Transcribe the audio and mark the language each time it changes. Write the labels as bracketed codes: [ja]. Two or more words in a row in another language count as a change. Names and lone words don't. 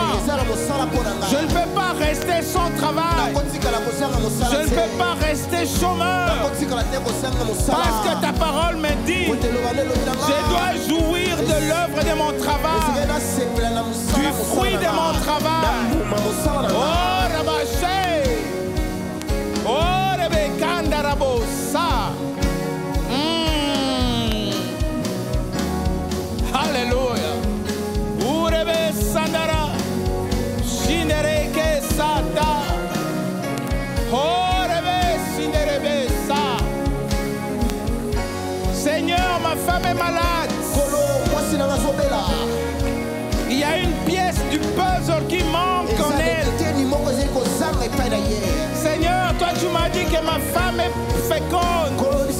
[fr] Je ne peux pas rester sans travail. Je ne peux pas rester chômeur. Parce que ta parole me dit, je dois jouir de l'œuvre de mon travail, du fruit de mon travail. Oh, Rabaché. Oh, Rebekanda Rabosa. Alléluia. Urebe Sandara. Shindereke Sata. Oh, Rebe Sinderebe Sa. Seigneur, ma femme est malade. Il y a une pièce du puzzle qui manque en elle. Seigneur, toi tu m'as dit que ma femme est féconde.